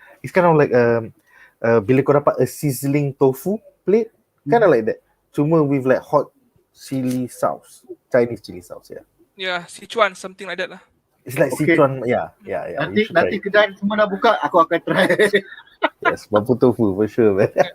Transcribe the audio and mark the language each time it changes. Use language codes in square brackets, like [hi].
[en] It's kind of like bila kau dapat a sizzling tofu plate, kind of like that. Cuma with like hot chili sauce, Chinese chili sauce, yeah. Yeah, Sichuan, something like that lah. It's like Sichuan, yeah. [ms] Nanti kedai semua dah buka, aku akan try. [en] Yes, mapo tofu for sure, man.